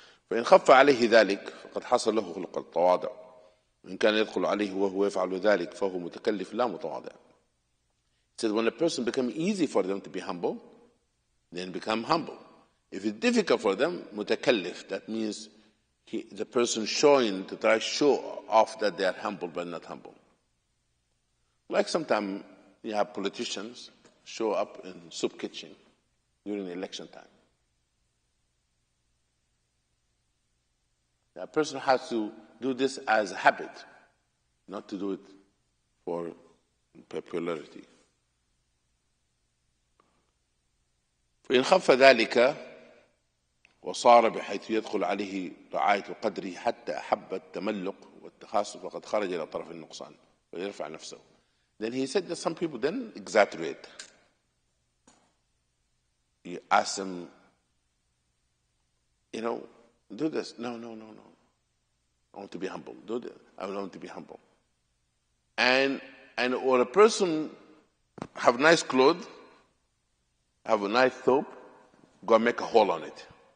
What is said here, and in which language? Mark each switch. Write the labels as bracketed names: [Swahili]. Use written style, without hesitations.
[Arabic] فإن خف عليه ذلك فقد حصل له خلق التواضع وإن كان يدخل عليه وهو يفعل ذلك فهو متكلف لا متواضع. [English] It says when a person becomes easy for them to be humble, then become humble. If it's difficult for them, mutakallif, that means the person showing to try to show off that they are humble but not humble. Like sometimes you have politicians show up in soup kitchen during election time. A person has to do this as a habit, not to do it for popularity. [Arabic] فإن خف ذلك وصار بحيث يدخل عليه رعاية قدره حتى أحب التملق والتخاصم فقد خرج إلى طرف النقصان ويرفع نفسه. [English] Then he said that some people then exaggerate. You ask them, do this. No. I want to be humble. Do this. I want to be humble. And or a person have nice clothes, have a nice soap, go and make a hole on it.